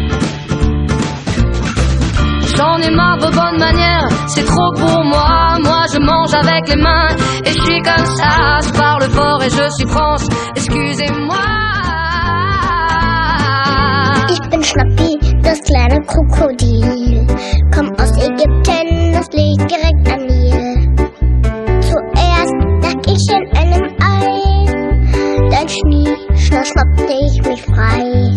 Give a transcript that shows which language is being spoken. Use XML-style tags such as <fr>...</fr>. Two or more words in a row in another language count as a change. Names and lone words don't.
<fr>J'en ai marre de bonnes manières, c'est trop pour moi. Moi je mange avec les mains. Et je suis comme ça, je parle fort et je suis France. Excusez-moi.</fr> <de>Ich bin Schnappi, das kleine Krokodil. Komm aus Ägypten, das liegt direkt am Nil. Zuerst lag ich in einem Ei, dann schnappte ich mich frei.</de>